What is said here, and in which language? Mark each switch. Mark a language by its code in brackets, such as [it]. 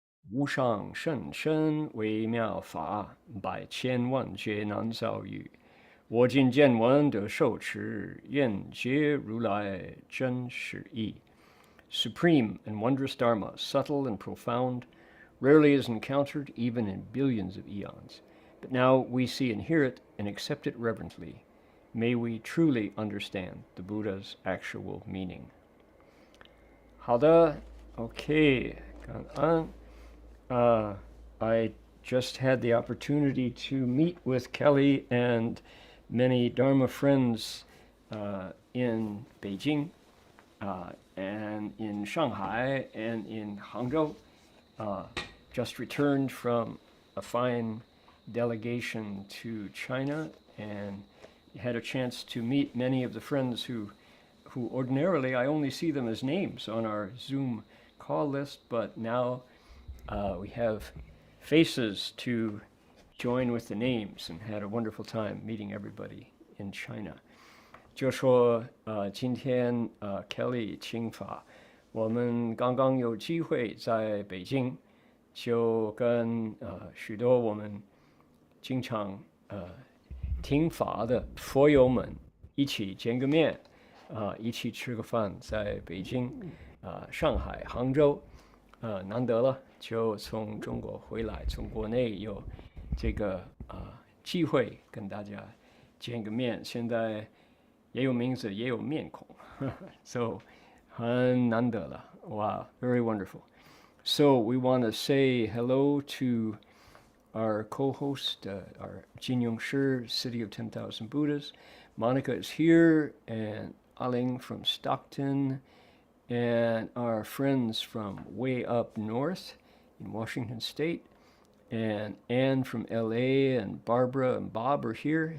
[zh] 无上甚深微妙法，百千万劫难遭遇。我今见闻得受持，愿解如来真实义。 [en] Supreme and wondrous Dharma, subtle and profound, rarely is encountered even in billions of eons. But now we see and hear it and accept it reverently. May we truly understand the Buddha's actual meaning. [zh] 好的 ，OK， 感恩。 [en] I just had the opportunity to meet with Kelly and many Dharma friends in Beijing and in Shanghai and in Hangzhou. Just returned from a fine delegation to China and had a chance to meet many of the friends who ordinarily I only see them as names on our Zoom call list, but now we have faces to join with the names and had a wonderful time meeting everybody in China. [zh] 就说今天Kelly 请法，我们刚刚有机会在北京，就跟许多我们经常听法的佛友们一起见个面，一起吃个饭，在北京、上海、杭州，难得了，就从中国回来，从国内有这个机会跟大家见个面，现在也有名字，也有面孔。 [en] So [zh] 很难得了. [en] Wow, very wonderful. So we want to say hello to our co-host, our Heng Sure, City of 10,000 Buddhas. Monica is here, and Aling from Stockton, and our friends from way up north in Washington State, and Anne from LA, and Barbara and Bob are here.